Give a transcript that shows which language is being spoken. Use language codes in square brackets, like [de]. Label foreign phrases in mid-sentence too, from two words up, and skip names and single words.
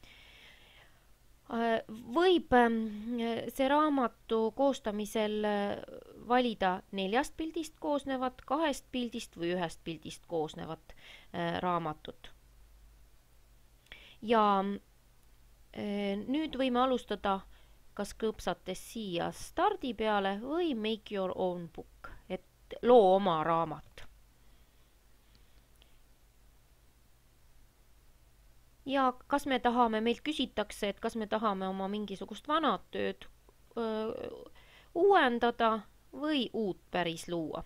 [et] Võib see raamatu koostamisel valida 4 pildist koosnevat, 2 pildist või 1 pildist koosnevat raamatut. Ja nüüd võime alustada kas klõpsates siia stardi peale või [en] make your own book, [et] et loo oma raamat. Ja kas me tahame, meilt küsitakse, et kas me tahame oma mingisugust vanad tööd uuendada või uut päris luua.